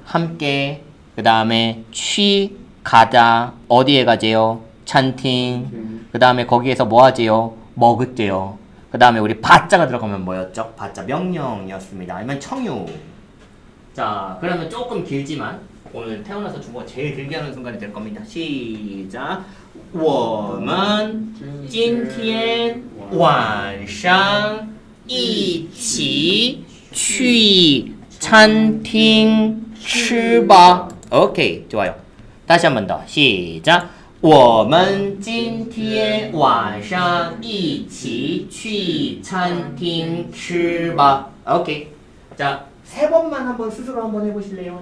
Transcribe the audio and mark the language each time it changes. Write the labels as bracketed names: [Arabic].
[Korean] 함께. 그 다음에 去 가자. 어디에 가재요? 찬팅. 그 다음에 거기에서 뭐 하재요? 먹을게요. 그 다음에 우리 바자가 들어가면 뭐였죠? 바자 명령이었습니다. 아니면 청유. 자, 그러면 조금 길지만 오늘 태어나서 중국어 제일 길게 하는 순간이 될 겁니다. 시작. [Chinese] 我们今天晚上一起去餐厅吃吧. [Korean] 오케이, 좋아요. 다시 한 번 더. 시작. [Chinese] 我们今天晚上一起去餐厅吃吧. [Korean] 오케이. 자, 세 번만 한번 스스로 한번 해보실래요?